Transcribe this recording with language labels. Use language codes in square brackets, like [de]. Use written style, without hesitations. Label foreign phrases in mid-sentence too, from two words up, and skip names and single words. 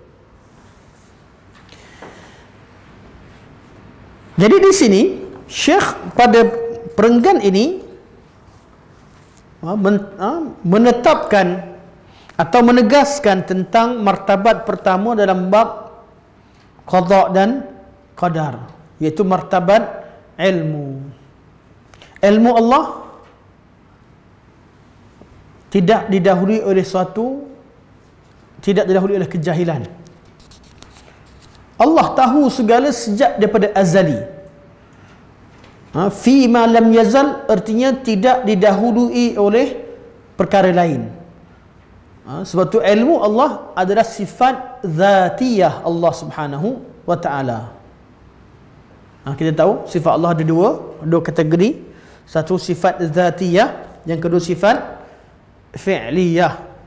[ms] Jadi di sini Syekh pada perenggan ini menetapkan atau menegaskan tentang martabat pertama dalam bab qada dan qadar, iaitu martabat ilmu. Ilmu Allah tidak didahului oleh oleh kejahilan. Allah tahu segala sejak daripada azali. [ar] فيما لم يزل [ms] artinya tidak didahului oleh perkara lain. Sebab tu ilmu Allah adalah sifat zatiyah Allah [ar] سبحانه وتعالى. [ms] Kita tahu sifat Allah ada dua kategori. Satu sifat zatiyah, yang kedua sifat fi'liyah.